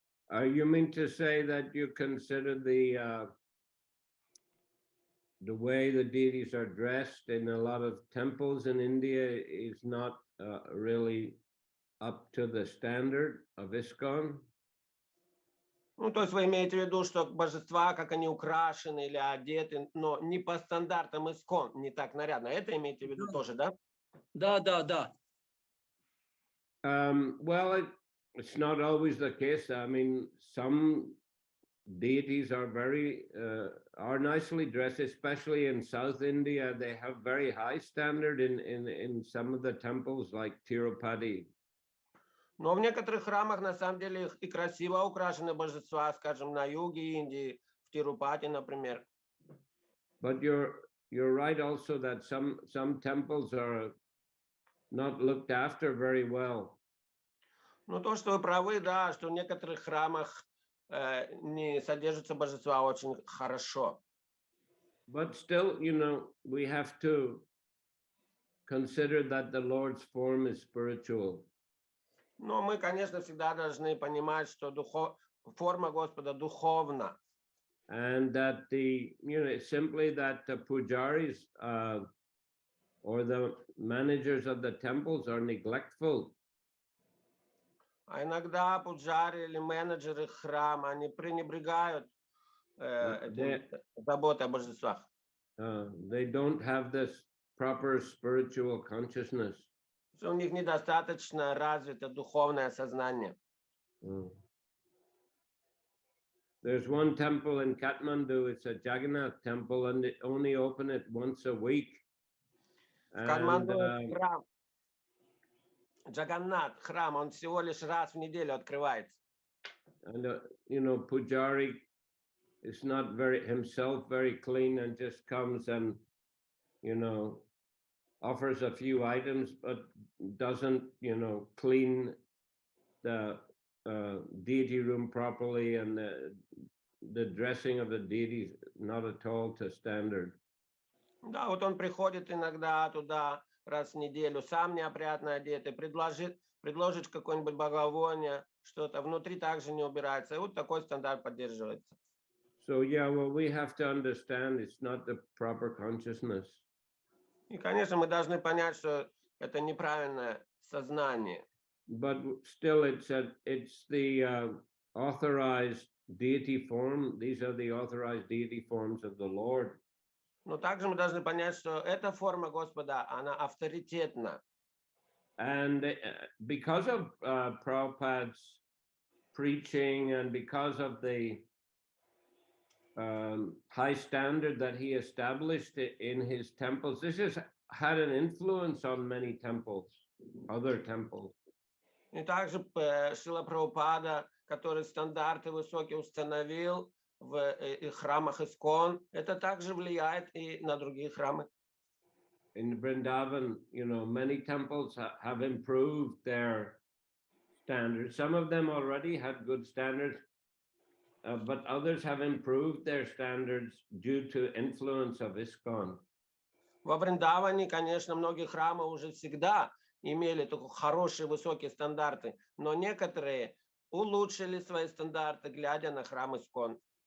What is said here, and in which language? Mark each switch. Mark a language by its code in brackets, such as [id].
[en] You mean to say that you consider the way the deities are dressed in a lot of temples in India is not really up to the standard of ISKCON? [ru] Ну, то есть вы имеете в виду, что божества, как они украшены или одеты, но не по стандартам ISKCON, не так нарядно. Это имеете в виду тоже, да? Да. [en] Well, it's not always the case. I mean, some deities are are nicely dressed, especially in South India. They have very high standard in some of the temples like Tirupati. [ru] Но в некоторых храмах на самом деле и красиво украшены божества, скажем, на юге Индии, в Тирупати, например. [en] But you're right also that some temples are not looked after very well. [ru] Ну, то, что вы правы, да, что в некоторых храмах не содержатся божества очень хорошо. [en] But still, we have to consider that the Lord's form is spiritual. [ru] Но мы, конечно, всегда должны понимать, что форма Господа духовна. [en] And that simply that the pujaris or the managers of the temples are neglectful. [ru] А иногда пуджари или менеджеры храма, они пренебрегают заботой о божествах. [en] They don't have this proper spiritual consciousness. [ru] У них недостаточно развито духовное сознание. [en] There's one temple in Kathmandu, it's a Jagannath temple, and they only open it once a week. [ru] Катманду храм, Джаганнат храм, он всего лишь раз в неделю открывается. [en] And Pujari is not himself very clean and just comes and offers a few items, but doesn't clean the deity room properly, and the dressing of the deity is not at all to standard. [ru] Да, вот он приходит иногда туда раз в неделю, сам неопрятно одетый, предложит какое-нибудь благовоние, что-то внутри также не убирается. И вот такой стандарт поддерживается. [en] So well, we have to understand it's not the proper consciousness. [ru] И, конечно, мы должны понять, что это неправильное сознание. [en] But still, it's the authorized deity form. These are the authorized deity forms of the Lord. [ru] Но также мы должны понять, что эта форма Господа, она авторитетна. [en] And because of Prabhupada's preaching, and because of the high standard that he established in his temples, this has had an influence on many temples, other temples. [ru] И также Шрила Прабхупада, который стандарты высокие установил в храмах Искон, это также влияет и на другие храмы. [en] In Vrindavan, many temples have improved their standards. Some of them already had good standards, but others have improved their standards due to influence of ISKCON. [ru] Во Вриндаване, конечно, многие храмы уже всегда имели такие хорошие высокие стандарты, но некоторые улучшили свои стандарты, глядя на храм Искон.